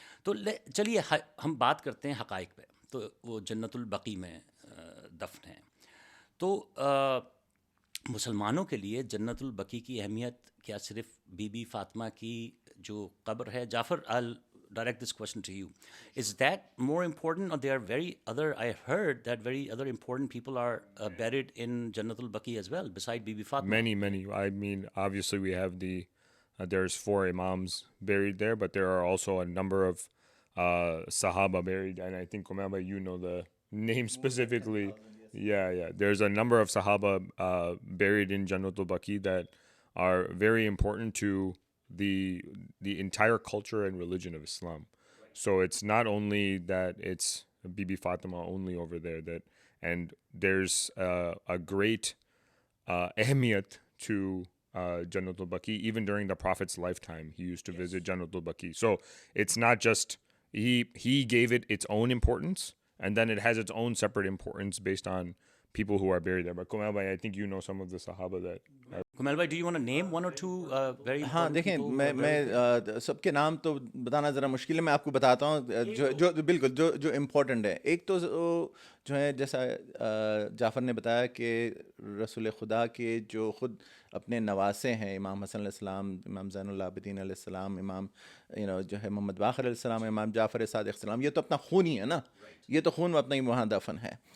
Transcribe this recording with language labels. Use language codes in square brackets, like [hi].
[ur] تو چلیے ہم بات کرتے ہیں حقائق پہ. تو وہ جنت البقیع میں دفن ہیں. تو مسلمانوں کے لیے جنت البقیع کی اہمیت کیا صرف بی بی فاطمہ کی جو قبر ہے؟ جعفر، [en] I'll direct this question to you. Is that more important, or there are very other, I heard that very other important people are buried in Jannat al-Baqi as well, beside Bibi Fatima? Many. I mean, obviously we have there's 4 imams buried there, but there are also a number of Sahaba buried, and I think Kumail, you know the name specifically. Yeah. There's a number of Sahaba buried in Jannat al-Baqi that are very important to the entire culture and religion of Islam. So it's not only that it's Bibi Fatima only over there, and there's a great ahmiyat to Jannat al-Baqi. Even during the Prophet's lifetime, he used to visit Jannat al-Baqi. So it's not just he gave it its own importance, and then it has its own separate importance based on people who are buried there. But Kumail bhai, I think you know some of the Sahaba that. Kumail bhai, do you want to name one or two very [ur] ہاں [en] important [ur] دیکھیں، [en] people? [ur] میں سب کے نام تو بتانا ذرا مشکل ہے، میں آپ کو بتاتا ہوں جو بالکل جو امپورٹنٹ ہے. ایک تو جو ہے جیسا جعفر نے بتایا کہ رسول خدا کے جو خود اپنے نواسے ہیں، امام حسن علیہ السلام، امام زین العابدین علیہ السلام، امام جو ہے محمد باقر علیہ السلام، امام جعفر صادق علیہ السلام، یہ تو اپنا خون ہی ہے نا، یہ تو خون اپنا ہی وہاں دفن ہے.